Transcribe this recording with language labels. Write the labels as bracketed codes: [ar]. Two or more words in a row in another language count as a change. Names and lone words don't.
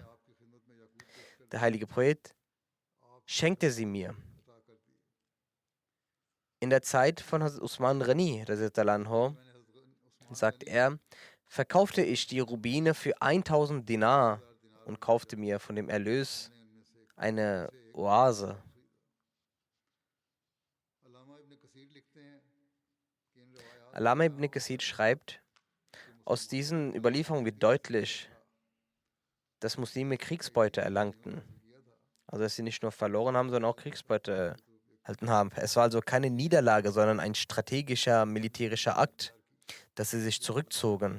[de] Der heilige Prophet schenkte sie mir. In der Zeit von Hazrat Usman Ghani, sagt er, verkaufte ich die Rubine für 1000 Dinar und kaufte mir von dem Erlös eine Oase. Allama ibn Kathir schreibt, aus diesen Überlieferungen wird deutlich, dass Muslime Kriegsbeute erlangten. Also dass sie nicht nur verloren haben, sondern auch Kriegsbeute erhalten haben. Es war also keine Niederlage, sondern ein strategischer, militärischer Akt, dass sie sich zurückzogen.